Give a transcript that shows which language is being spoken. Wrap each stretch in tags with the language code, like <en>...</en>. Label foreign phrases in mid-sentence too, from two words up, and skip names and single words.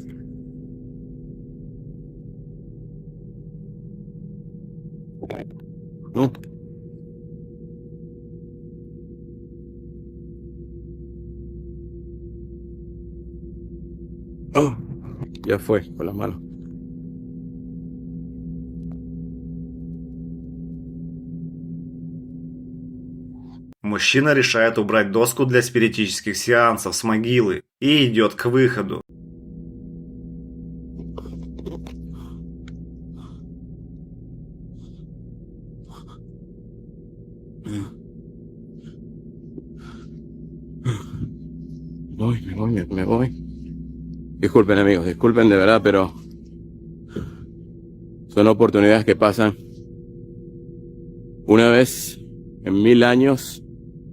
<es>No. Oh, ya fue, con la mano.</es> <ru>Мужчина решает убрать доску для спиритических сеансов с могилы и идет к выходу.</ru> <es>Me voy. Disculpen, amigos, disculpen de verdad, pero son oportunidades que pasan una vez en 1000 años</es>